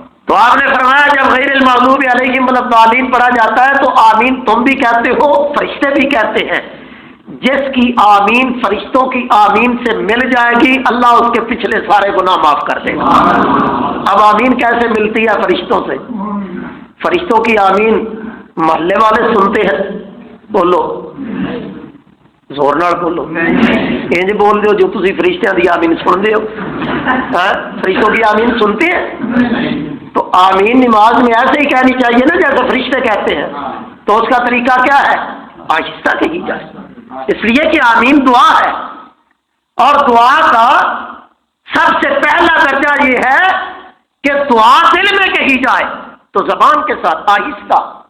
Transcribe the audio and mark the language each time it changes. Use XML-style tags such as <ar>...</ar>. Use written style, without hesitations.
<ur>تو آپ نے فرمایا جب</ur> <ar>غیر المغضوب علیہم ولا الضالین</ar> <ur>پڑھا جاتا ہے تو آمین تم بھی کہتے ہو، فرشتے بھی کہتے ہیں. جس کی آمین فرشتوں کی آمین سے مل جائے گی اللہ اس کے پچھلے سارے گناہ معاف کر دے گا. اب آمین کیسے ملتی ہے فرشتوں سے؟ فرشتوں کی آمین محلے والے سنتے ہیں؟</ur> <pa>بولو زور نال بولو، انج بول دو جو تسی فرشتیاں دی آمین سن دے ہو.</pa> <ur>فرشتوں کی آمین سنتے ہیں؟ تو آمین نماز میں ایسے ہی کہنی چاہیے نا جیسے فرشتے کہتے ہیں. تو اس کا طریقہ کیا ہے؟ آہستہ کہی جائے، اس لیے کہ آمین دعا ہے، اور دعا کا سب سے پہلا درجہ یہ ہے کہ دعا دل میں کہی جائے تو زبان کے ساتھ آہستہ.</ur>